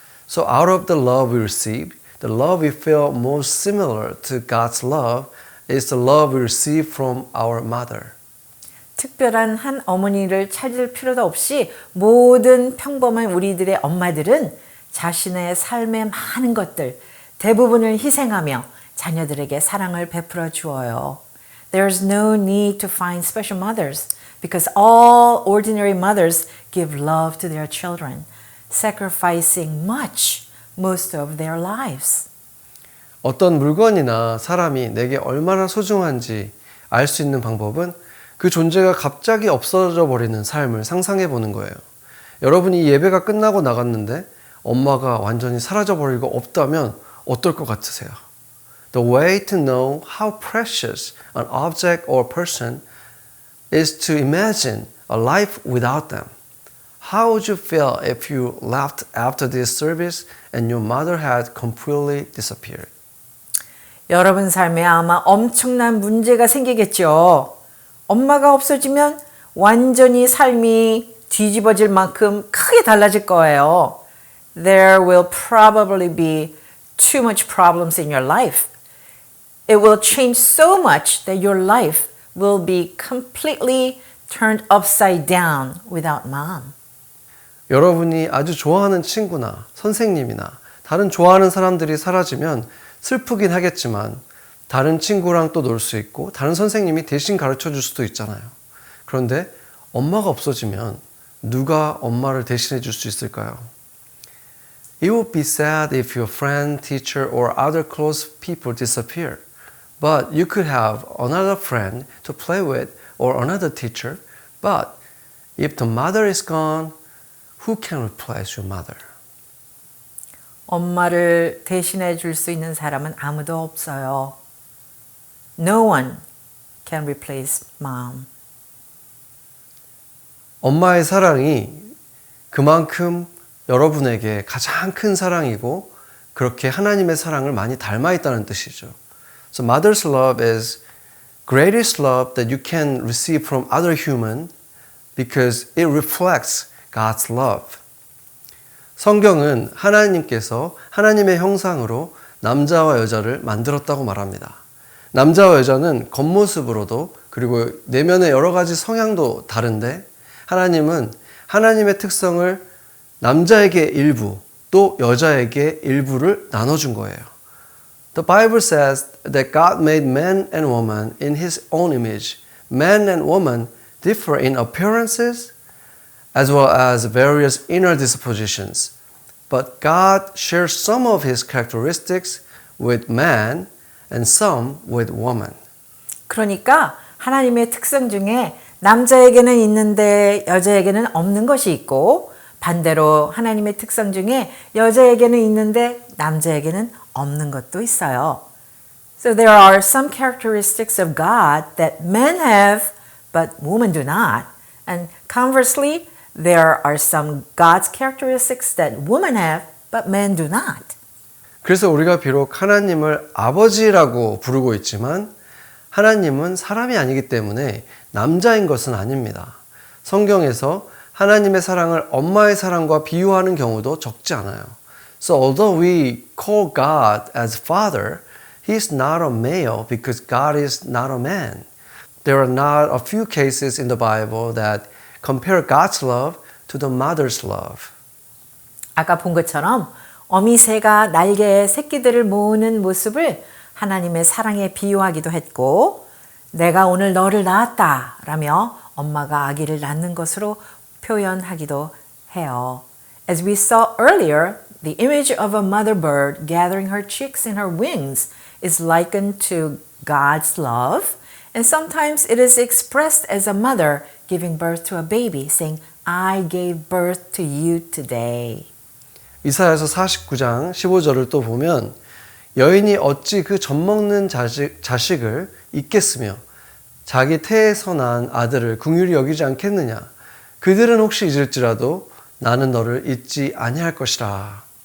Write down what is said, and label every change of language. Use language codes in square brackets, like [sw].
[en] So out of the love we receive, the love we feel most similar to God's love is the love we receive from our mother. [ko] 특별한 한 어머니를 찾을 필요도 없이 모든 평범한 우리들의 엄마들은 자신의 삶의 많은 것들, 대부분을 희생하며 자녀들에게 사랑을 베풀어 주어요. [en] There's no need to find special mothers because all ordinary mothers give love to their children, sacrificing much, most of their lives. [ko] 어떤 물건이나 사람이 내게 얼마나 소중한지 알 수 있는 방법은 그 존재가 갑자기 없어져 버리는 삶을 상상해 보는 거예요. 여러분이 예배가 끝나고 나갔는데 엄마가 완전히 사라져 버리고 없다면 어떨 것 같으세요? [en] The way to know how precious an object or person is to imagine a life without them. How would you feel if you left after this service and your mother had completely disappeared? [ko] 여러분 삶에 아마 엄청난 문제가 생기겠죠. 엄마가 없어지면 완전히 삶이 뒤집어질 만큼 크게 달라질 거예요. [en] There will probably be too much problems in your life. It will change so much that your life will be completely turned upside down without mom. [ko] 여러분이 아주 좋아하는 친구나 선생님이나 다른 좋아하는 사람들이 사라지면 슬프긴 하겠지만 다른 친구랑 또 놀 수 있고 다른 선생님이 대신 가르쳐 줄 수도 있잖아요. 그런데 엄마가 없어지면 누가 엄마를 대신해 줄 수 있을까요? [en] It would be sad if your friend, teacher, or other close people disappear. But you could have another friend to play with or another teacher. But if the mother is gone, who can replace your mother? [ko] 엄마를 대신해 줄 수 있는 사람은 아무도 없어요. [en] No one can replace mom. [ko] 엄마의 사랑이 그만큼 여러분에게 가장 큰 사랑이고 그렇게 하나님의 사랑을 많이 닮아 있다는 뜻이죠. [en] So mother's love is greatest love that you can receive from other human because it reflects God's love. [ko] 성경은 하나님께서 하나님의 형상으로 남자와 여자를 만들었다고 말합니다. 남자와 여자는 겉모습으로도 그리고 내면의 여러 가지 성향도 다른데 하나님은 하나님의 특성을 남자에게 일부 또 여자에게 일부를 나눠준 거예요. [en] The Bible says that God made man and woman in His own image. Man and woman differ in appearances as well as various inner dispositions. But God shares some of His characteristics with man and some with woman. [ko] 그러니까 하나님의 특성 중에 남자에게는 있는데 여자에게는 없는 것이 있고 반대로 하나님의 특성 중에 여자에게는 있는데 남자에게는 없는 것도 있어요. [en] So there are some characteristics of God that men have but women do not. And conversely, there are some God's characteristics that women have but men do not. [ko] 그래서 우리가 비록 하나님을 아버지라고 부르고 있지만 하나님은 사람이 아니기 때문에 남자인 것은 아닙니다. 성경에서 하나님의 사랑을 엄마의 사랑과 비유하는 경우도 적지 않아요. [en] So although we call God as Father, He is not a male because God is not a man. There are not a few cases in the Bible that compare God's love to the mother's love. [ko] 아까 본 것처럼 어미새가 날개에 새끼들을 모으는 모습을 하나님의 사랑에 비유하기도 했고 내가 오늘 너를 낳았다 라며 엄마가 아기를 낳는 것으로 표현하기도 해요. [en] As we saw earlier, the image of a mother bird gathering her chicks in her wings is likened to God's love, and sometimes it is expressed as a mother giving birth to a baby, saying, I gave birth to you today. [ko] 이사야서 49장 15절을 또 보면 여인이 어찌 그 젖먹는 자식을 잊겠으며 자기 태에서 난 아들을 긍휼히 여기지 않겠느냐. 그들은 혹시 잊을지라도 나는 너를 잊지 아니할 것이라.